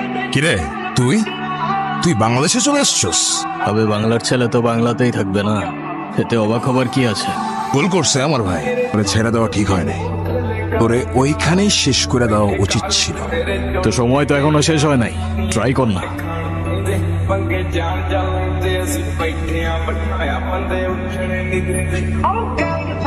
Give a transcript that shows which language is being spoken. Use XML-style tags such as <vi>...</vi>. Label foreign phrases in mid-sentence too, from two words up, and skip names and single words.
<bn>কিরে তুই তুই বাংলাদেশে চলে আসছস? তবে বাংলার ছেলে তো বাংলাতেই থাকবে না, এতে অবাক হবার কি আছে? ভুল করছে আমার ভাই, ওরে ছেড়ে দেওয়া ঠিক হয় নাই, ওরে ওইখানেই শেষ করে দেওয়া উচিত ছিল। তো সময় তো এখনো শেষ হয় নাই, ট্রাই কর না।</bn> <pa>ਪੰਗੇ ਜਾਨ ਜਾਨ ਦੇ ਅਸੀਂ ਬੈਠੇ ਆਂ ਬਿਠਾਇਆ ਬੰਦੇ ਉੱਠਣੇ ਨਿਗਰੇ</pa>